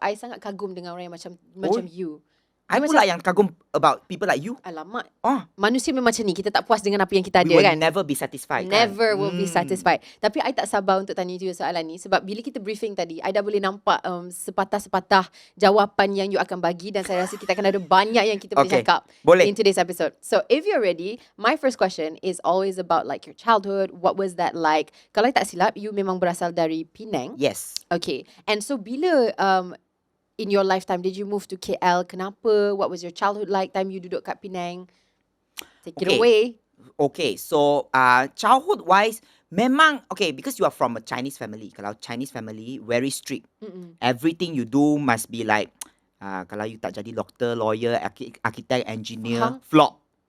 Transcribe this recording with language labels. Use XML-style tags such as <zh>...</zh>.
<ms>I sangat kagum dengan orang yang macam you.</ms> <en>I</en> <ms>pula yang kagum</ms> <en>about people like you.</en> <ms>Alamak. Oh. Manusia memang macam ni. Kita tak puas dengan apa yang kita ada</ms> <en>We will</en> <ms>kan.</ms> <en>never be satisfied. Never will be satisfied.</en> <ms>Tapi I tak sabar untuk tanya you soalan ni sebab bila kita briefing tadi, I dah boleh nampak sepatah-sepatah jawapan yang you akan bagi, dan saya rasa kita akan ada banyak yang kita boleh cakap</ms> <en>in today's episode. So if you're ready, my first question is always about like your childhood. What was that like?</en> <ms>Kalau I tak silap, you memang berasal dari Penang.</ms> <en>Yes. Okay. And so</en> <ms>bila</ms> <en>in your lifetime, did you move to KL?</en> <ms>Kenapa?</ms> <en>What was your childhood like time you</en> <ms>duduk kat</ms> <en>Penang? Take it away. Okay, so childhood-wise,</en> <ms>memang,</ms> <en>okay, because you are from a Chinese family.</en> <ms>Kalau</ms> <en>Chinese family, very strict. Everything you do must be like,</en> <ms>kalau you tak jadi</ms> <en>doctor, lawyer, architect, engineer, flop.</en>